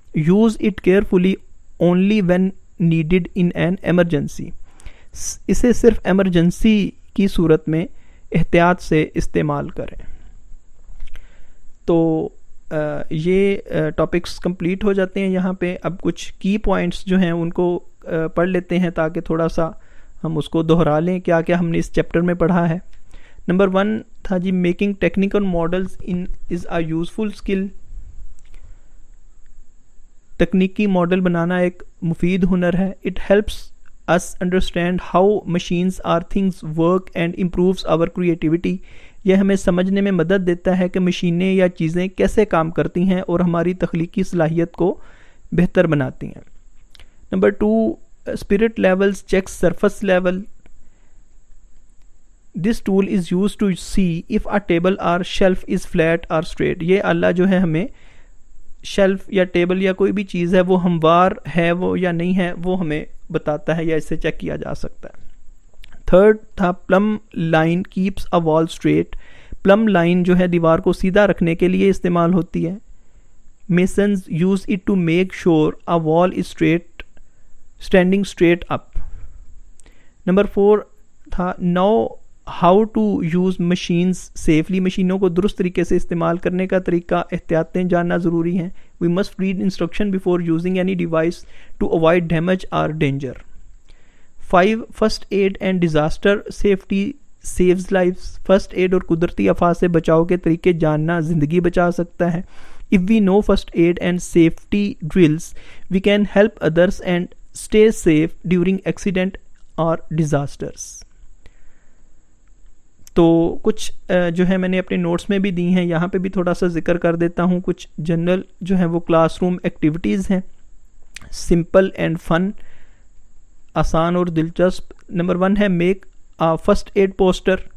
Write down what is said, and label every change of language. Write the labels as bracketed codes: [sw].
[en] use it carefully only when needed in an emergency, [ur] اسے صرف emergency کی صورت میں احتیاط سے استعمال کریں. تو یہ ٹاپکس کمپلیٹ ہو جاتے ہیں یہاں پہ. اب کچھ کی پوائنٹس جو ہیں ان کو پڑھ لیتے ہیں تاکہ تھوڑا سا ہم اس کو دہرا لیں کیا کیا ہم نے اس چیپٹر میں پڑھا ہے. [en] number 1 [ur] تھا جی [en] Making technical models is a useful skill. [ur] تکنیکی ماڈل بنانا ایک مفید ہنر ہے. [en] It helps us understand how machines or things work and improves our creativity. [ur] یہ ہمیں سمجھنے میں مدد دیتا ہے کہ مشینیں یا چیزیں کیسے کام کرتی ہیں اور ہماری تخلیقی صلاحیت کو بہتر بناتی ہیں. [en] Number 2 spirit levels checks surface level. This tool is used to see if a table or shelf is flat or straight. [ur] یہ اللہ جو ہے ہمیں شیلف یا ٹیبل یا کوئی بھی چیز ہے وہ ہموار ہے وہ یا نہیں ہے وہ ہمیں بتاتا ہے یا اسے چیک کیا جا سکتا ہے. [en] 3rd [ur] تھا [en] Plumb line keeps a wall straight. [ur] پلم لائن جو ہے دیوار کو سیدھا رکھنے کے لیے استعمال ہوتی ہے. [en] Masons use it to make sure a wall is straight standing straight up. Number 4 [ur] تھا [en] Know how to use machines safely. [ur] مشینوں کو درست طریقے سے استعمال کرنے کا طریقہ احتیاطیں جاننا ضروری ہیں. [en] We must read instruction before using any device to avoid damage اور danger. 5 first aid and disaster safety saves lives. [ur] First aid اور قدرتی آفات سے بچاؤ کے طریقے جاننا زندگی بچا سکتا ہے. [en] If we know first aid and safety drills, we can help others and stay safe during accident or disasters. [ur] تو کچھ جو ہے میں نے اپنے نوٹس میں بھی دی ہیں، یہاں پہ بھی تھوڑا سا ذکر کر دیتا ہوں. کچھ جنرل جو ہے وہ کلاس روم ایکٹیویٹیز ہیں. [en] simple and fun, [ur] آسان اور دلچسپ. [en] number 1 [ur] ہے [en] Make a first aid poster.